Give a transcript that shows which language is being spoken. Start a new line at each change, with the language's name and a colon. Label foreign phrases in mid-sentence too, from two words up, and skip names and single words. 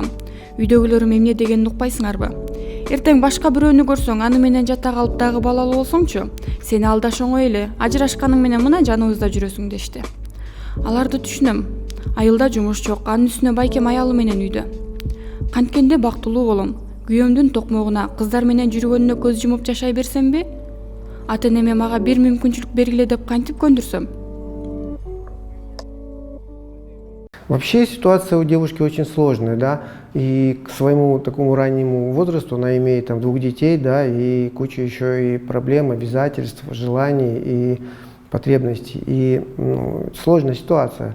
Kyrgyz: Үйдөгүлөрүм эмне дегенин укпайсыңарбы? Эртең башка бирөөнү көрсөң, аны менен жата калып дагы балалуу болсоңчу, сени алдаш оңой эле, ажырашканың менен мына жаныбызда жүрөсүң дешти. Аларды түшүнөм. Айылда жумуш жок, анын үстүнө байкем аялы менен үйдө. Канткенде бактылуу болом. Күйөөмдүн токмогуна, кыздар менен жүргөнүнө көз жумуп жашай берсемби? Ата энеме мага бир мүмкүнчүлүк бергиле деп кантип көндүрсөм?
Russian: Вообще ситуация у девушки очень сложная, да, и к своему такому раннему возрасту она имеет там 2 детей, да, и кучу еще и проблем, обязательств, желаний и потребностей, и сложная ситуация.